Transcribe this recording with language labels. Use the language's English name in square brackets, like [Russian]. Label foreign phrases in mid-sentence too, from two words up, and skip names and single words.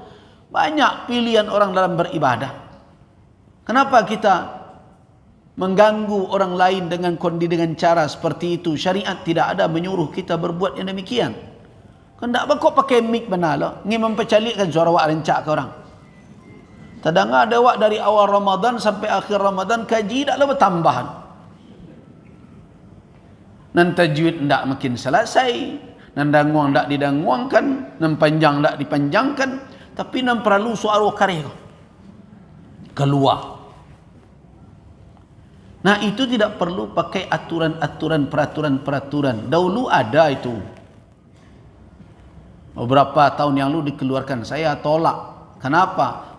[Indonesian] Banyak pilihan orang dalam beribadah. Kenapa kita mengganggu orang lain dengan cara seperti itu? Syariat tidak ada menyuruh kita berbuat yang demikian. [Minangkabau] Kendak kok pakai mic benar lah, ingin mempercalikkan suara awak rencak ke orang. Kadang ada awak dari awal Ramadan sampai akhir Ramadan kaji taklah bertambahan. Nan tajwid ndak makin selesai, nan danguang ndak didanguangkan, nan panjang ndak dipanjangkan, tapi nan perlu suara kareh keluar. [Indonesian] Nah, itu tidak perlu pakai aturan-aturan, peraturan-peraturan. Dahulu ada itu. Beberapa tahun yang lalu dikeluarkan, saya tolak. Kenapa?